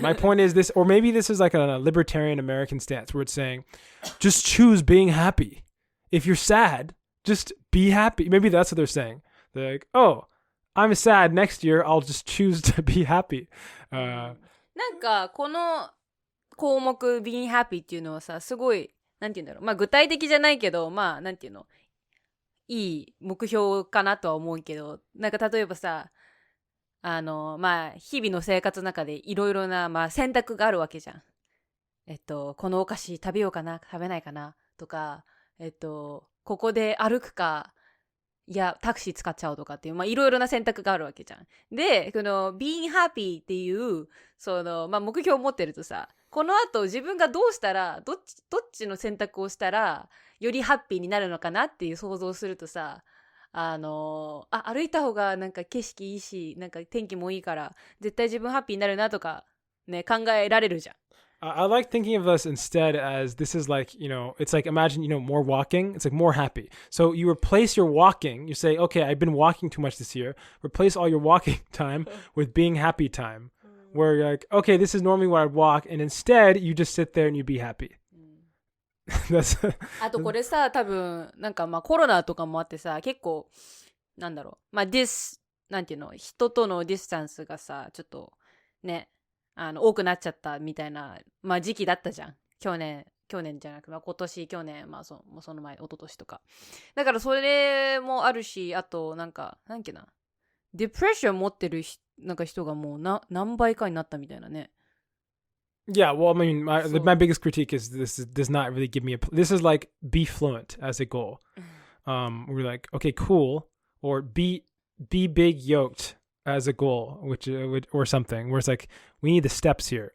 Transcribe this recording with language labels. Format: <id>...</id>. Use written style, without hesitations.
<en>My point is this, or maybe this is like a libertarian American stance where it's saying, just choose being happy. If you're sad, just be happy. Maybe that's what they're saying. They're like, oh, I'm sad next year. I'll just choose to be happy.</en> <ja>なんかこの項目</ja> <en>being happy</en> <ja>っていうのはさ、すごいなんていうんだろう、まあ具体的じゃないけど、まあなんていうの、いい目標かなとは思うけど、なんか例えばさ、まあ日々の生活の中でいろいろな、まあ、選択があるわけじゃん。このお菓子食べようかな、食べないかなとか、ここで歩くか、いやタクシー使っちゃおうとかっていう、まあいろいろな選択があるわけじゃん。で、この</ja> <en>being happy</en> <ja>っていうその、まあ、目標を持ってるとさ、この後自分がどうしたらどっちの選択をしたらよりハッピーになるのかなっていう想像するとさ、歩いた方がなんか景色いいし、なんか天気もいいから絶対自分ハッピーになるなとかね、考えられるじゃん。</ja> <en>I like thinking of this instead as this is like, it's like imagine, more walking. It's like more happy. So you replace your walking. You say, okay, I've been walking too much this year. Replace all your walking time with being happy time. Where you're like, okay, this is normally where I'd walk. And instead, you just sit there and you be happy. That's</en> <ja>あとこれさ、多分なんかまあコロナとかもあってさ、結構なんだろう、まあなんていうの、人とのディスタンスがさ、ちょっとね、多くなっちゃったみたいな、まあ時期だったじゃん。去年じゃなくて、まあ、去年、まあその前、一昨年とか。だからそれもあるし、あとなんか、なんけな、デプレッション持ってるなんか人がもう何倍かになったみたいなね。</ja> <en>Yeah, well, I mean, my biggest critique is this does not really give me this is like be fluent as a goal. We're like, okay, cool, or be big yoked as a goal, which or something. Where it's like we need the steps here.</en>